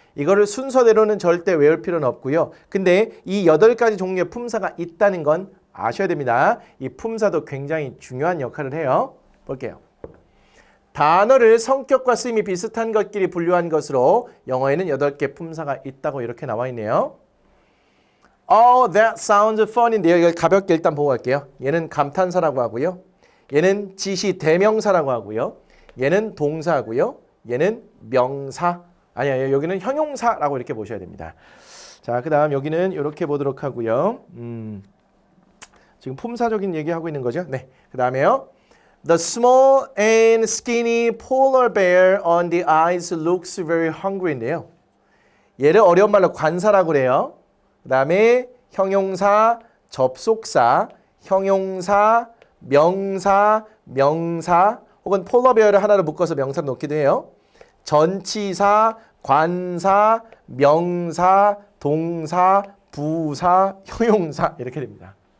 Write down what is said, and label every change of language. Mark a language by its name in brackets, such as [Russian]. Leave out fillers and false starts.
[Korean] 이거를 순서대로는 절대 외울 필요는 없고요. 근데 이 8가지 종류의 품사가 있다는 건 아셔야 됩니다. 이 품사도 굉장히 중요한 역할을 해요. 볼게요. 단어를 성격과 쓰임이 비슷한 것끼리 분류한 것으로 영어에는 8개 품사가 있다고 이렇게 나와 있네요. [English] Oh, that sounds fun [Korean] 인데요. 이걸 가볍게 일단 보고 갈게요. 얘는 감탄사라고 하고요. 얘는 지시 대명사라고 하고요. 얘는 동사고요. 얘는 명사. 아니야, 여기는 형용사라고 이렇게 보셔야 됩니다. 자, 그다음 여기는 이렇게 보도록 하고요. 지금 품사적인 얘기하고 있는 거죠. 네, 그다음에요. [English] The small and skinny polar bear on the ice looks very hungry [Korean] 인데요. 얘를 어려운 말로 관사라고 그래요. 그다음에 형용사, 접속사, 형용사, 명사, 명사 혹은 폴라베어를 하나로 묶어서 명사로 놓기도 해요. 전치사, 관사, 명사, 동사, 부사, 형용사 이렇게 됩니다.